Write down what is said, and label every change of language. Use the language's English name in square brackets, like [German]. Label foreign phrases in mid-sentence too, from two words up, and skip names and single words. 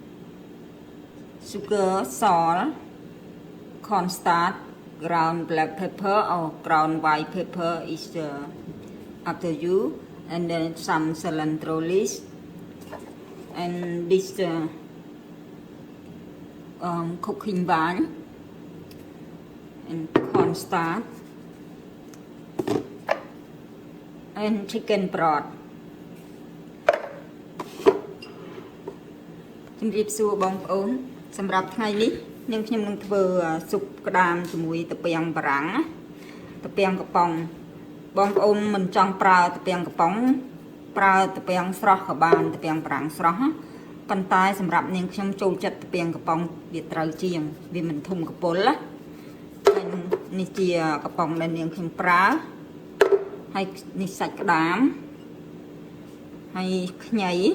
[English] sugar, salt, cornstarch, ground black pepper or ground white pepper is up to you, and then some cilantro leaves, and this cooking wine and cornstarch and chicken broth. [Khmer] ជំរាបសួរបងប្អូនសម្រាប់ថ្ងៃនេះនាងខ្ញុំនឹងធ្វើស៊ុបក្តាមជាមួយត្រពាំង បារាំងត្រពាំងកំប៉ុងបងប្អូនមិនចង់ប្រើត្រពាំងកំប៉ុងប្រើត្រពាំងស្រស់ក៏បានត្រពាំងបារាំងស្រស់ប៉ុន្តែសម្រាប់នាងខ្ញុំចូលចិត្តត្រពាំងកំប៉ុងវាត្រូវជាងវាមិនធំកពុលណាហើយនេះជាកំប៉ុងដែលនាងខ្ញុំប្រើហើយនេះសាច់ក្តាមហើយខ្ញី